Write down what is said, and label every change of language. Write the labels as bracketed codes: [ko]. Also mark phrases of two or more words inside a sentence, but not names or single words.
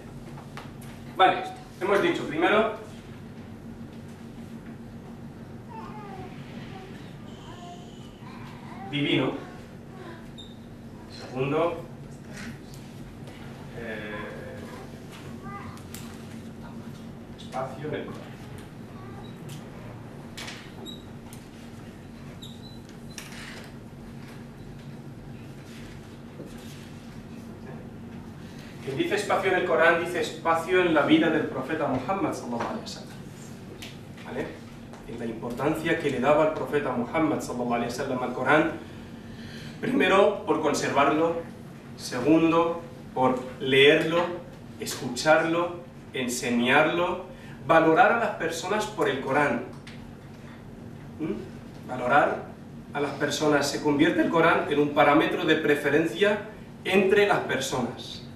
[es] Vale, hemos dicho primero divino, segundo, espacio en el Corán. Quien dice espacio en el Corán dice espacio en la vida del profeta Muhammad [ar] صلى الله عليه وسلم. [es] ¿Vale? En la importancia que le daba el profeta Muhammad [ar] صلى الله عليه وسلم [es] al Corán, primero por conservarlo, segundo por leerlo, escucharlo, enseñarlo, valorar a las personas por el Corán. Valorar a las personas, se convierte el Corán en un parámetro de preferencia entre las personas.